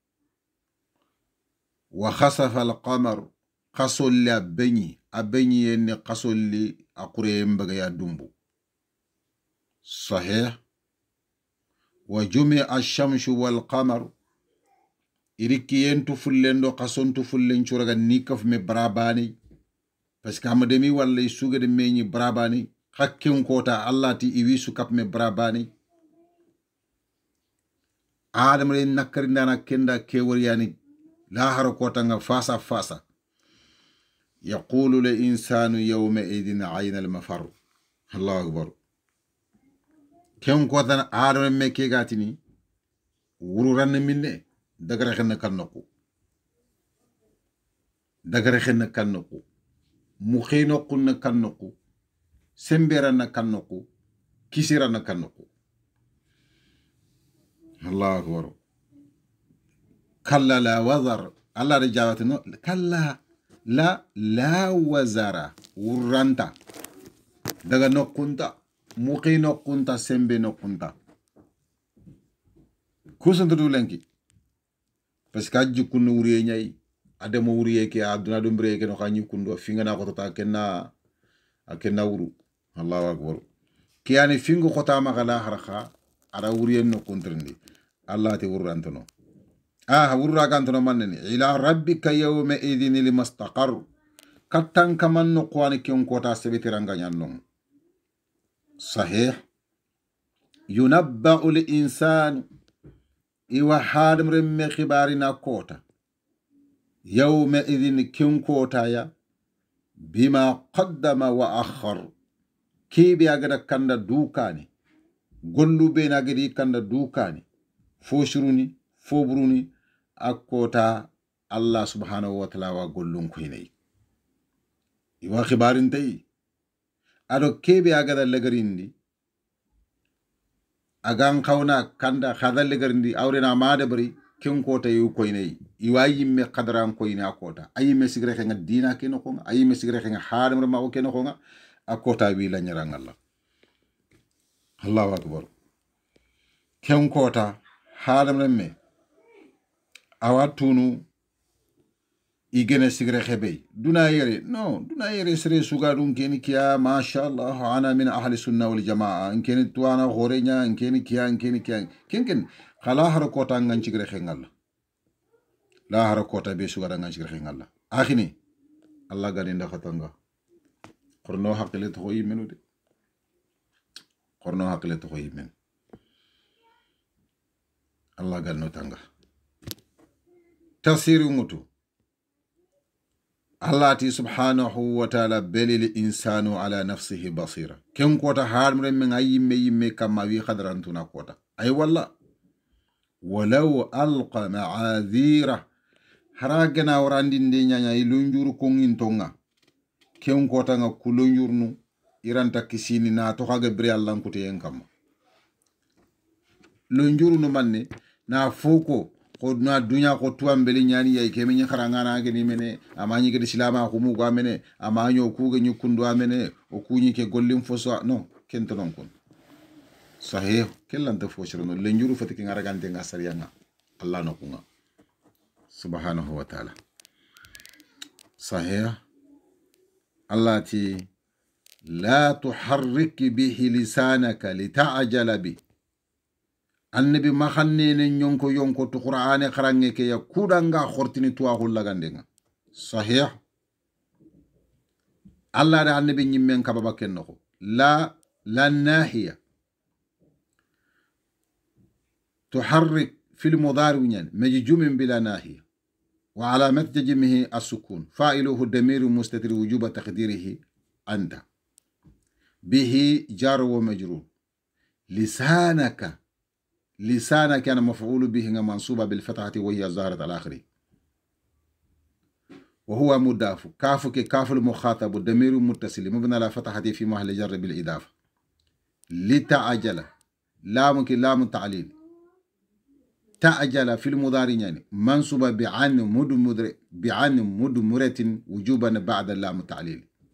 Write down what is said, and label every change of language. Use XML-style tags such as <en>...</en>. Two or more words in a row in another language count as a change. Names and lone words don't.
<ar>وخسف القمر</ar> <snk>qasol abeni en qasol akure mbaga ya dumbu sahih</snk> <ar>وجمع الشمس والقمر</ar> <snk>iriki yentu fullendo qasontu fullen churaga nikaf me brabani</snk> <fr>parce que</fr> <snk>amademi walla suga de meñi brabani hakkin kota Allah ti iwisu kap me brabani adam re nakari ndana kenda kewor yani la haro kota nga fasa fasa</snk> <ar>يقول الإنسان يومئذ أين المفر الله أكبر</ar> <snk>ken ko tan adam me ke gatini wuru ran minne dagara xen kannoku mu xeyno kunna kannoku sembera na kannoku kisira na kannoku</snk> <ar>الله أكبر كلا لا وزر</ar> <snk>Allah rajawatno</snk> <ar>كلا لا وزر</ar> <snk>wuranta daga nokunta muqi nokunta sembe nokunta kusuntu du lenki parce que ajji kunno wuriye nyai ademo wuriye ke aduna do mbire ke no xanyi kundo finga ko ta kenna wuru</snk> <ar>الله أكبر</ar> <snk>kiyani fingu khota magala harxa ara wuriye no kontrindi Allah te wurrantono wurra gantono manni</snk> <ar>إلى ربك يومئذ المستقر</ar> <snk>kattan kaman no qwani ken kota sebetiranga nyannon sahih</snk> <ar>ينبأ الإنسان</ar> <snk>iwa hadam remme khibarina kota</snk> <ar>يومئذ</ar> <snk>ken kota ya</snk> <ar>بما قدم وأخر</ar> <snk>kibi agada kanda dukani gollu be na gadi kanda dukani fo shuruni fo buruni akota</snk> <ar>الله سبحانه وتعالى</ar> <snk>wa gollun kuinai iwa khibarin tay ado kebe agada lagarindi agan khawna kanda khadal lagarindi awrena maade bari ken kota yu kuinai iwa yimme qadran kuina akota ayimme sigre khenga dina ke no konga ayimme sigre khenga hadam ma ke no konga akota wi la nyarang</snk> <ar>الله الله أكبر</ar> <snk>ken kota hadam remme awatunu igene sigre khebe duna yere sere suga dun keni kiya mashallah</snk> <ar>أنا من أهل السنة والجماعة</ar> <snk>keni tuana gorenya keni kiya ken khala har kota ngan sigre khengalla la har kota be suga ngan sigre khengalla akhini Allah gadi nda khatanga qorno hakle to yimenu de qorno hakle to yimen Allah gal no tanga tafsiru mutu Allah ti</snk> <ar>سبحانه وتعالى بل الإنسان على نفسه بصيرة</ar> <snk>ken kota harmre men ayimme kama wi khadrantuna kota ay walla</snk> <ar>ولو ألقى معاذيره</ar> <snk>haragena warandinde nyanya ilunjuru kongin tonga ken kota nga kulunjurnu iranta kisini na to haga bri Allah nkute en kama lunjuru no manne na foko ko na dunya ko tuambeli nyani yai kemi nya kharangana ge ni mene amanyi ge islama ko mu go amene amanyo ku ge nyukundu amene o kunyi ke gollim foso no kento non kon sahih kellanta fosirno lenjuru fati ki ngaragante ngasariyanga Allah no kunga</snk> <ar>سبحانه وتعالى</ar> <snk>sahih Allah ti</snk> <ar>لا تحرك به لسانك لتعجل به</ar> <snk>annabi makhanne yonko to qur'ane kharange ke ya kudanga khortini tuwa hullagandenga sahih Allah da annabi nyimmen kababa kennoko</snk> <ar>لا ناهية تحرك فعل مضارع مجزوم بلا ناهية وعلامة جزمه السكون فاعله ضمير مستتر وجوبا تقديره أنت به جار ومجرور لسانك كان مفعول به منصوبة بالفتحة وهي الظاهرة على آخره وهو مضاف كاف المخاطب الضمير متصل مبني على فتحة في محل جر بالإضافة لتعجل لام تعليل تعجل في المضارع يعني منصوبة بعن مدمرة وجوبا بعد اللام تعليل</ar>